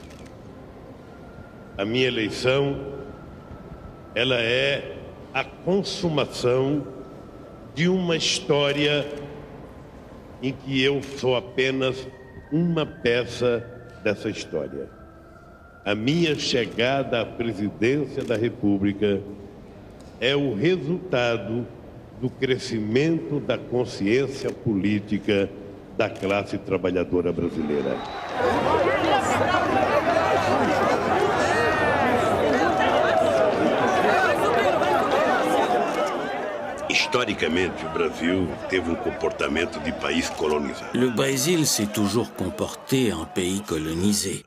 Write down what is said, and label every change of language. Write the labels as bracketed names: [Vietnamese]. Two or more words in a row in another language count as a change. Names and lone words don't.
[Portuguese] A minha eleição, ela é a consumação de uma história em que eu sou apenas uma peça dessa história. A minha chegada à presidência da República é o resultado do crescimento da consciência política da classe trabalhadora brasileira. [French] Historiquement, le Brésil teve comportement de pays colonisé. Le Brésil s'est toujours comporté en pays colonisé.